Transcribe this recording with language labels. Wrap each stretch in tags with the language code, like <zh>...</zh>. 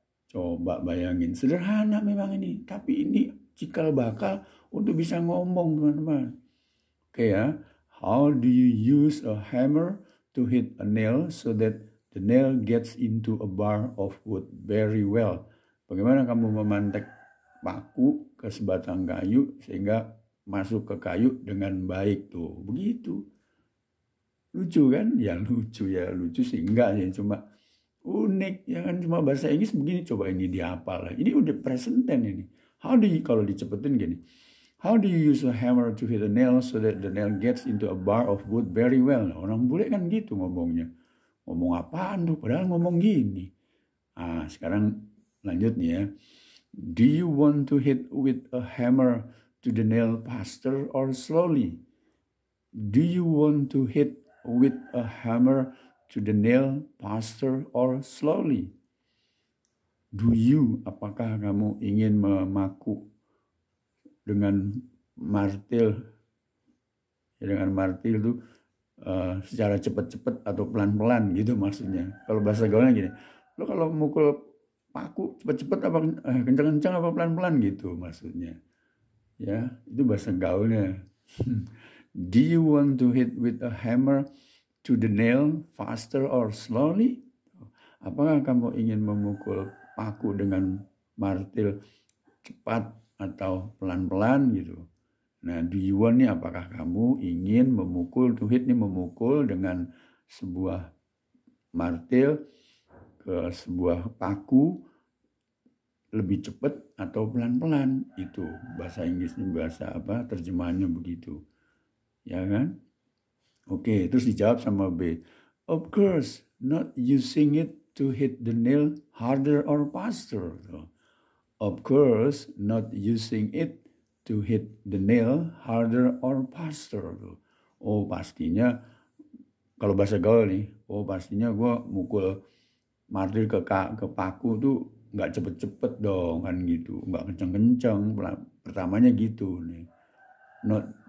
<id>Coba bayangin, sederhana memang ini, tapi ini cikal bakal untuk bisa ngomong teman-teman.</id> <en>Oke ya, how do you use a hammer to hit a nail so that the nail gets into a bar of wood very well?</en> <id>Bagaimana kamu memantek paku ke sebatang kayu sehingga masuk ke kayu dengan baik tuh, begitu. Lucu kan? Ya lucu sih enggak ya, cuma unik ya kan, cuma bahasa Inggris begini. Coba ini dihafal lah. Ini udah present tense ini. Kalau dicepetin gini.</id> <en>How do you use a hammer to hit a nail so that the nail gets into a bar of wood very well?</en> <id>Nah, orang bule kan gitu ngomongnya. Ngomong apaan tuh? Padahal ngomong gini. Sekarang lanjut nih ya.</id> <en>Do you want to hit with a hammer to the nail faster or slowly? Do you want to hit with a hammer to the nail faster or slowly? Do you,</en> <id>apakah kamu ingin memaku dengan martil? Dengan martil itu secara cepat-cepat atau pelan-pelan gitu maksudnya. Kalau bahasa gaulnya gini, lo kalau mukul paku cepat-cepat apa kencang-kencang apa pelan-pelan gitu maksudnya. Ya, itu bahasa gaulnya.</id> <en>Do you want to hit with a hammer to the nail faster or slowly?</en> <id>Apakah kamu ingin memukul paku dengan martil cepat atau pelan-pelan gitu? Nah,</id> <en>do you want</en> <id>nih, apakah kamu ingin memukul,</id> <en>to hit</en> <id>nih memukul dengan sebuah martil ke sebuah paku lebih cepat atau pelan-pelan? Itu bahasa Inggrisnya, bahasa terjemahannya begitu. Ya kan? Oke, terus dijawab sama B.</id> <en>Of course, not using it to hit the nail harder or faster. Of course, not using it to hit the nail harder or faster.</en> <id>Oh, pastinya kalau bahasa gaul nih, pastinya gue mukul martil ke paku tuh nggak cepet-cepet dong kan gitu, nggak kenceng-kenceng. Pertamanya gitu nih.</id> <en>Not</en>